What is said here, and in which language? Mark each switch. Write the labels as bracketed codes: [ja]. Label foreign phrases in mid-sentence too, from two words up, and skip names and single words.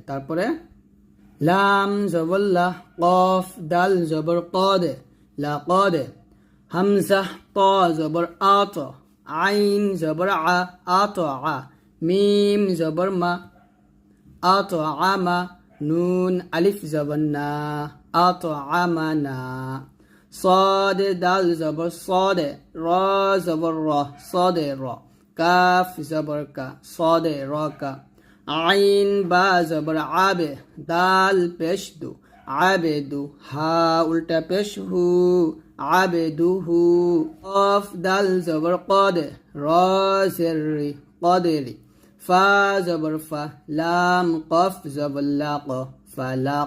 [bn] তারপরে লাম জবর লা, কফ দাল জবর কদে, লা কদে। হামজা ত জবর আত, আইন জবর আ, আত আ। মিম জবর মা, আত আমা। নুন আলিফ জবর না, আত আমানা। সাদ দাল জবর সাদ, রা জবর রা, সাদ রা. কাফ জবর কা, সাদ রা কা. আইন বা জবর আবে, দাল পেশ দু, আবেদু। হা উল্টা পেশ হু, আবেদুহু। কফ দাল জবর কদে, রা জের রি, কদেরি। ফা জবর ফা, লাম কফ জবর লাক, ফালাক।